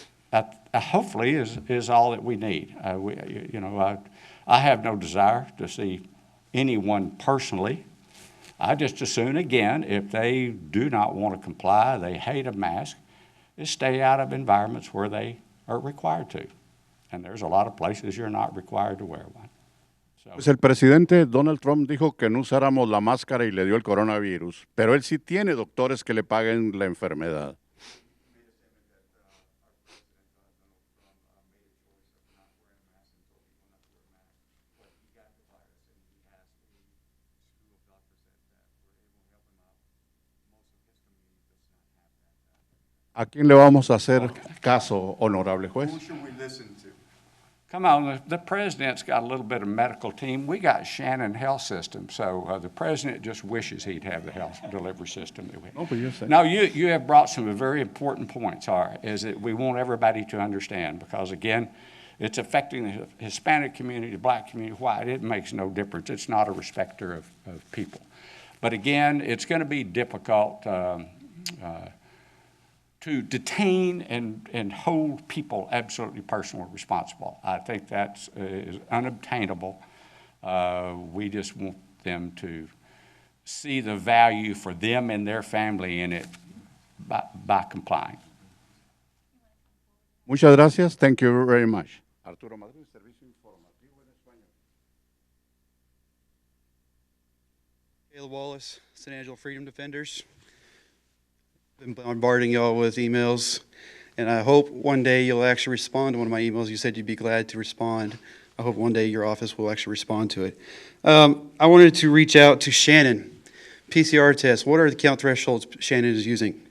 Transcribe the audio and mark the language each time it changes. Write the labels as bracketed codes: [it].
[en] That hopefully is all that we need. I have no desire to see anyone personally. I just as soon, again, if they do not want to comply, they hate a mask, is stay out of environments where they are required to. And there's a lot of places you're not required to wear one. [es] Pues el presidente Donald Trump dijo que no usáramos la máscara y le dio el coronavirus, pero él sí tiene doctores que le paguen la enfermedad. ¿A quién le vamos a hacer caso, honorable juez? [en] Who should we listen to? Come on, the president's got a little bit of medical team. We got Shannon Health System, so the president just wishes he'd have the health delivery system that we have. [es] No, pues yo sé. [en] No, you have brought some very important points, is that we want everybody to understand, because again, it's affecting the Hispanic community, the black community, white. It makes no difference. It's not a respecter of people. But again, it's going to be difficult to detain and hold people absolutely personally responsible. I think that is unobtainable. We just want them to see the value for them and their family in it by complying. [es] Muchas gracias. [en] Thank you very much. [es] Arturo Madrid, Servicio Informativo en Español. [en] Caleb Wallace, San Angelo Freedom Defenders. Been bombarding y'all with emails, and I hope one day you'll actually respond to one of my emails. You said you'd be glad to respond. I hope one day your office will actually respond to it. I wanted to reach out to Shannon. PCR test, what are the count thresholds Shannon is using?